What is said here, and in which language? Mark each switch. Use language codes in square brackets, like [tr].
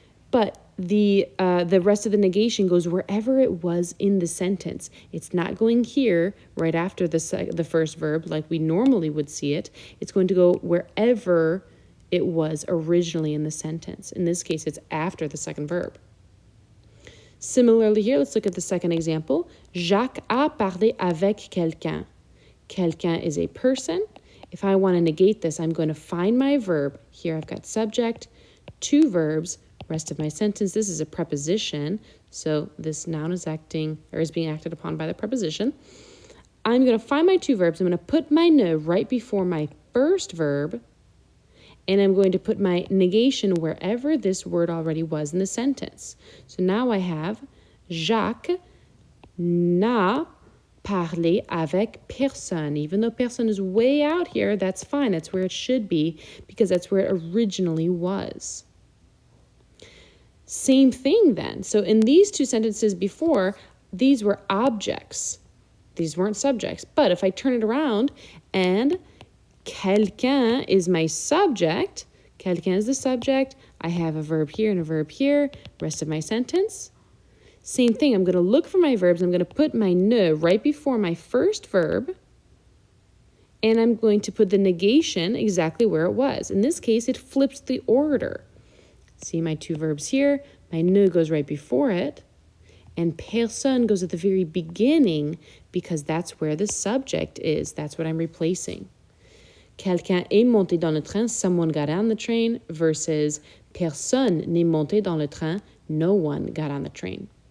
[en] But the rest of the negation goes wherever it was in the sentence. It's not going here right after the first verb like we normally would see it. It's going to go wherever it was originally in the sentence. In this case, it's after the second verb. Similarly here, let's look at the second example. [fr] Jacques a parlé avec quelqu'un. [en] Quelqu'un is a person. If I want to negate this, I'm going to find my verb. Here I've got subject, two verbs, rest of my sentence. This is a preposition, so this noun is being acted upon by the preposition. I'm going to find my two verbs. I'm going to put my ne right before my first verb, and I'm going to put my negation wherever this word already was in the sentence. So now I have [fr] Jacques n'a parlé avec personne. [en] Even though personne is way out here, that's fine. That's where it should be because that's where it originally was. Same thing then. So in these two sentences before, these were objects. These weren't subjects. But if I turn it around and quelqu'un is my subject, quelqu'un is the subject, I have a verb here and a verb here, rest of my sentence. Same thing, I'm going to look for my verbs. I'm going to put my ne right before my first verb, and I'm going to put the negation exactly where it was. In this case, it flips the order. See my two verbs here, my ne goes right before it, and personne goes at the very beginning because that's where the subject is. That's what I'm replacing. [fr] Quelqu'un est monté dans le train, [en] someone got on the train, versus [fr] personne n'est monté dans le train, [en] no one got on the train.